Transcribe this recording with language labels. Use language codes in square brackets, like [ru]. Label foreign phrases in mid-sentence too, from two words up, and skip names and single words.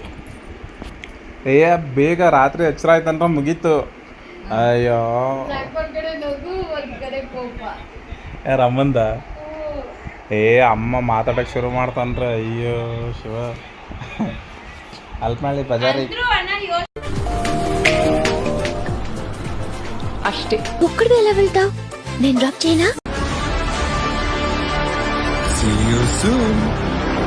[kn] ಏ ಬೇಗ ರಾತ್ರಿ ಎಚ್ಚರ ಆಯ್ತಂದ್ರ ಮುಗೀತು. ಅಯ್ಯೋ ಒಂದ್ ಕಡೆ ನಗು ಒಂದ್ ಕಡೆ ಕೋಪ. ಯಾರ ಅಮ್ಮಂದ? ಏ ಅಮ್ಮ ಮಾತಾಡಕ್ಕೆ ಶುರು ಮಾಡ್ತಾನ್ರ. ಅಯ್ಯೋ ಶಿವ ಅಲ್ಪ ಮಾಡಿ ಬಜಾರಿ [te] అష్టే ఒక్కడే ఎలా వెళ్తావు? నేను డ్రాప్ చేయనా? [en] See you soon.